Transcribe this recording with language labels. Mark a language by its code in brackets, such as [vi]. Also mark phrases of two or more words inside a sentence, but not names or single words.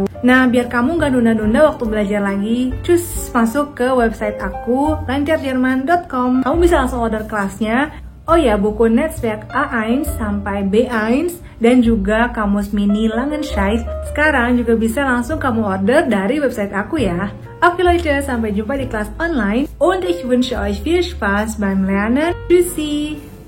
[id] Nah, biar kamu nggak nunda-nunda waktu belajar lagi, cus masuk ke website aku, lancarjerman.com. Kamu bisa langsung order kelasnya. Oh ya, buku Netzwerk A1 sampai B1 dan juga kamus mini Langenscheidt sekarang juga bisa langsung kamu order dari website aku ya. [de] Oke Leute, [id] sampai jumpa di kelas online [de] und ich wünsche euch viel Spaß beim Lernen. Tschüssi!